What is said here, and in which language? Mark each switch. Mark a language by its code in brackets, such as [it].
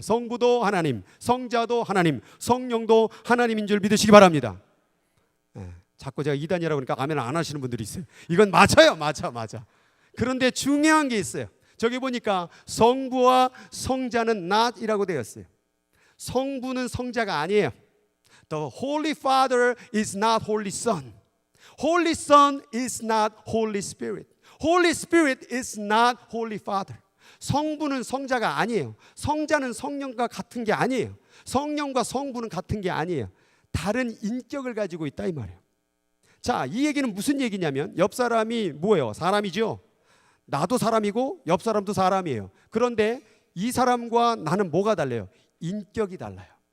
[ko] 성부도 하나님, 성자도 하나님, 성령도 하나님인 줄 믿으시기 바랍니다. 자꾸 제가 이단이라고 하니까 아멘 안 하시는 분들이 있어요. 이건 맞아요. 맞아. 그런데 중요한 게 있어요. 저기 보니까 성부와 성자는 not이라고 되어 있어요. 성부는 성자가 아니에요. [en] The Holy Father is not Holy Son. Holy Son is not Holy Spirit. Holy Spirit is not Holy Father. [ko] 성부는 성자가 아니에요. 성자는 성령과 같은 게 아니에요. 성령과 성부는 같은 게 아니에요. 다른 인격을 가지고 있다 이 말이에요. 자, 이 얘기는 무슨 얘기냐면 옆 사람이 뭐예요? 사람이죠. 나도 사람이고 옆 사람도 사람이에요. 그런데 이 사람과 나는 뭐가 달라요? 인격이 달라요.